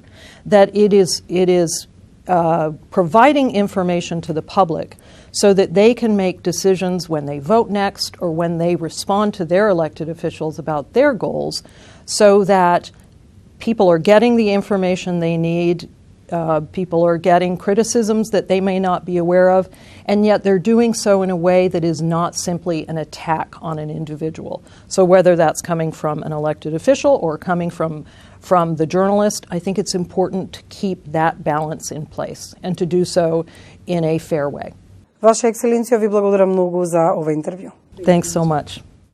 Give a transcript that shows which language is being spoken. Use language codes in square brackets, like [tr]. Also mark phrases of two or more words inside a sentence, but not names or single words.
[en] That it is providing information to the public so that they can make decisions when they vote next or when they respond to their elected officials about their goals, so that people are getting the information they need, people are getting criticisms that they may not be aware of, and yet they're doing so in a way that is not simply an attack on an individual. So whether that's coming from an elected official or coming from the journalist, I think it's important to keep that balance in place and to do so in a fair way. [mk] Ваша ексцеленција, ви благодарам многу за ова интервју. [en] Thanks so much.